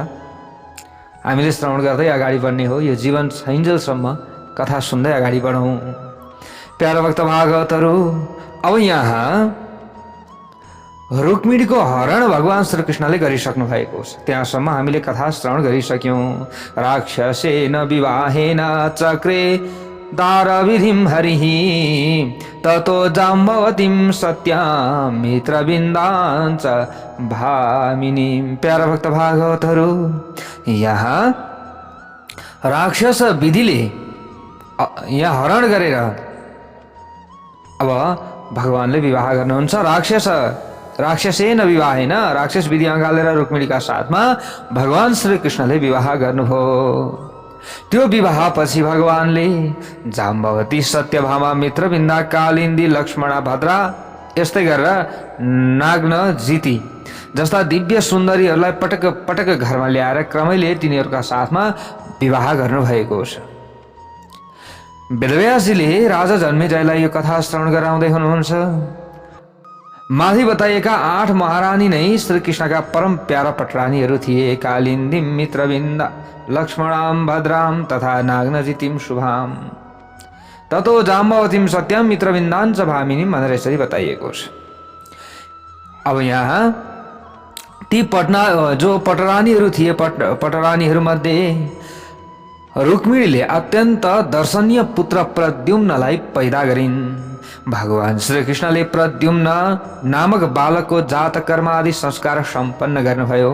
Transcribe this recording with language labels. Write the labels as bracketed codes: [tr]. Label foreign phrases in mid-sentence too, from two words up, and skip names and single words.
[ne] हामीले श्रवण गर्दै अगाडि बढ्ने हो। यो जीवन छैन्जेलसम्म कथा सुन्दै अगाडि बढौँ। प्यारा भक्त भागवतहरू, अब यहाँ रुक्मिणीको हरण भगवान श्रीकृष्णले गरिसक्नु भएको छ। त्यहाँसम्म हामीले कथा श्रवण गरिसक्यौँ। [sa] राक्षसेन विवाहेन चक्रे दारविधिं हरिः ततो जाम्बवतीं सत्यां मित्रबिन्दाञ्च भामिनीं। [ne] प्यारा भक्त भागवतहरू, यहाँ राक्षस विधिले यहाँ हरण गरेर अब भगवानले विवाह गर्नुहुन्छ। [sa] राक्षसेन विवाहेन, [ne] राक्षस विधि अँगालेर रुक्मिणीका साथमा भगवान श्रीकृष्णले विवाह गर्नुभयो। त्यो विवाहपछि भगवानले जाम्बवती सत्यभामा मित्रबिन्दा कालिन्दी लक्ष्मणा भद्रा यस्तै गरेर नाग्न जिती जस्ता दिव्य सुन्दरीहरूलाई पटक पटक घरमा ल्याएर क्रमैले तिनीहरूका साथमा विवाह गर्नुभएको छ। वेदव्यासजीले राजा जन्मेजयलाई यो कथा श्रवण गराउँदै हुनुहुन्छ। माथि बताइएका 8 महारानी नै श्री कृष्णका परम प्यारा पटरानीहरू थिए। [sa] कालिन्दीम मित्रविन्द लक्ष्मणाम भद्राम तथा नाग्नजितिम शुभाम ततो जाम्बवतीम सत्यम मित्रविन्दाञ्च भामिनीम [ne] भनेर यसरी बताइएको छ। अब यहाँ ती जो पटरानीहरू थिए, पटरानीहरूमध्ये रुक्मिणीले अत्यन्त दर्शनीय पुत्र प्रद्युम्नलाई पैदा गरिन्। भगवान श्री कृष्णले प्रद्युम्न नामक बालकको जात कर्म आदि संस्कार सम्पन्न गर्नुभयो।